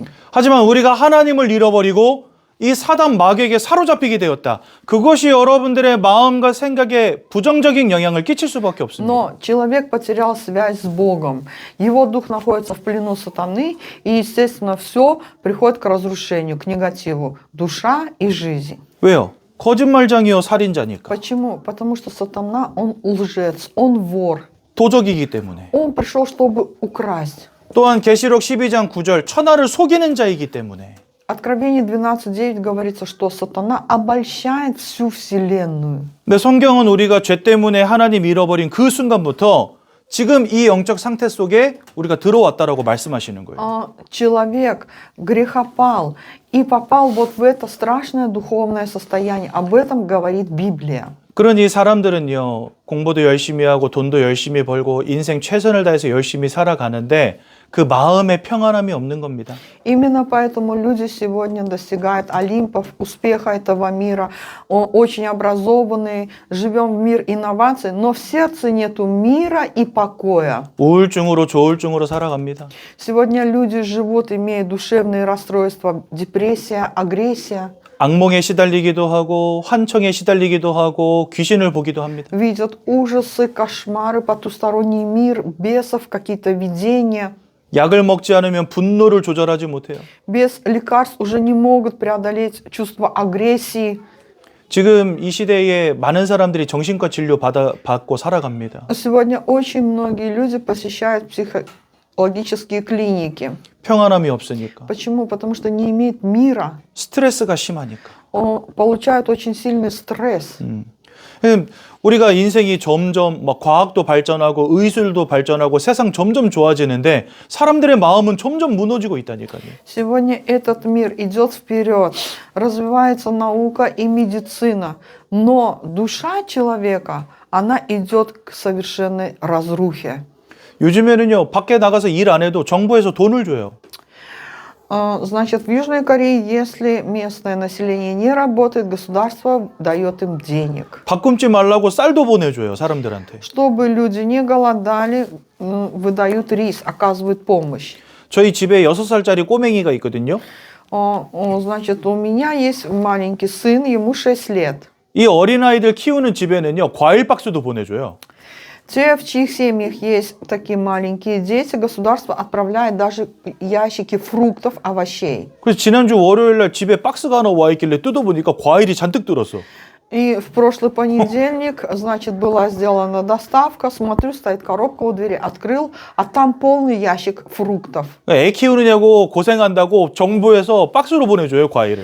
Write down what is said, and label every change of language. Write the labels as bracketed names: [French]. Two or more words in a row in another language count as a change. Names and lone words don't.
[Korean] 하지만 우리가 하나님을 잃어버리고 이 사단 마귀에게 사로잡히게 되었다. 그것이 여러분들의 마음과 생각에 부정적인 영향을 끼칠 수밖에 없습니다. [Russian] Но человек потерял связь с Богом. Его дух находится в плену сатаны, и, естественно, все приходит к разрушению, к негативу. Душа и жизнь. [Korean] 왜요? 거짓말장이요, 살인자니까. [Russian] Почему? Потому что сатана, он лжец, он вор. [Korean] 도적이기 때문에. [Russian] Он пришел, чтобы украсть. [Korean] 또한 계시록 12장 9절 천하를 속이는 자이기 때문에. [Russian] Откровение 12:9 говорится, что сатана обольщает всю вселенную. [Korean] 근데 성경은 우리가 죄 때문에 하나님 잃어버린 그 순간부터 지금 이 영적 상태 속에 우리가 들어왔다라고 말씀하시는 거예요. [Russian] Человек грехопал и попал вот в это страшное духовное состояние. Об этом говорит Библия. [Korean] 그러니 사람들은요, 공부도 열심히 하고 돈도 열심히 벌고 인생 최선을 다해서 열심히 살아가는데 그 마음의 평안함이 없는 겁니다. [Russian] Именно поэтому люди сегодня достигают Олимпов, успеха этого мира, очень образованные, живем в мир инноваций, но в сердце нету мира и покоя. [Korean] 우울증으로 조울증으로 살아갑니다. [Russian] Сегодня люди живут, имея душевные расстройства, депрессия, агрессия, [Korean] 악몽에 시달리기도 하고 환청에 시달리기도 하고 귀신을 보기도 합니다. [Russian] видят ужасы, кошмары, потусторонний мир, бесов, какие-то видения. [Korean] 약을 먹지 않으면 분노를 조절하지 못해요. [Russian] Без лекарств уже не могут преодолеть чувство агрессии. [Korean] 지금 이 시대에 많은 사람들이 정신과 치료 받고 살아갑니다. [Russian] Сегодня очень многие люди посещают психологические клиники. [Korean] 평안함이 없으니까. [Russian] Почему? Потому что не имеют мира. [Korean] 스트레스가 심하니까. [Russian] Получают очень сильный стресс. [Korean] 우리가 인생이 점점 막 과학도 발전하고 의술도 발전하고 세상 점점 좋아지는데 사람들의 마음은 점점 무너지고 있다니까요. [Russian] Сегодня этот мир идет вперед, развивается наука и медицина, но душа человека, она идет к совершенной разрухе. [Korean] 요즘에는요, 밖에 나가서 일 안 해도 정부에서 돈을 줘요. [Russian] Значит, в Южной Корее, если местное население не работает, государство дает им денег. [Korean] 밥 굶지 말라고 쌀도 보내줘요, 사람들한테. [Russian] Чтобы люди не голодали, выдают рис, оказывают помощь. [Korean] 저희 집에 6살짜리 꼬맹이가 있거든요. [Russian] Значит, у меня есть маленький сын, ему 6 лет. [Korean] 이 어린아이들 키우는 집에는요, 과일 박스도 보내줘요. [Russian] Те, в чьих семьях есть такие маленькие дети, государство отправляет даже ящики фруктов, овощей. [Korean] 그래서 지난주 월요일날 집에 박스가 하나 와 있길래 뜯어보니까 과일이 잔뜩 들었어. [Russian] И в прошлый понедельник, значит, была сделана доставка, смотрю, стоит коробка у двери, открыл, а там полный ящик фруктов. [Korean] 애 키우느냐고 고생한다고 정부에서 박스로 보내줘요, 과일을.